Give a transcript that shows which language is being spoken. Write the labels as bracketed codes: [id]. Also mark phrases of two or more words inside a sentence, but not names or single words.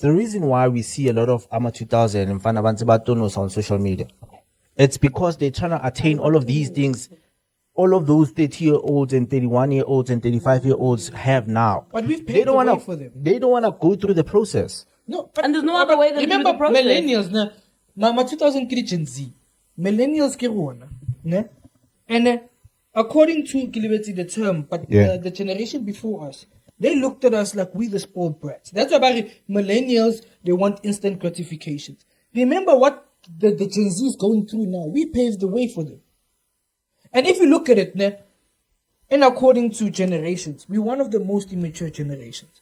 [en] The reason why we see a lot of Ama 2000 and Fanabantabatonos on social media, it's because they're trying to attain all of these things. All of those 30-year-olds and 31-year-olds and 35-year-olds have now. But we've paid the way for them. They don't want to go through the process. No, And there's no other way than remember through the process. millennials, ma 2000 Gen Z. Millennials [tn] ke rona, ne? [en] And according to Gilberti the term, but the generation before us, they looked at us like we the spoiled brats. That's why millennials, they want instant gratifications. Remember what the Gen Z is going through now. We paved the way for them. And if you look at it, ne, and according to generations, we're one of the most immature generations.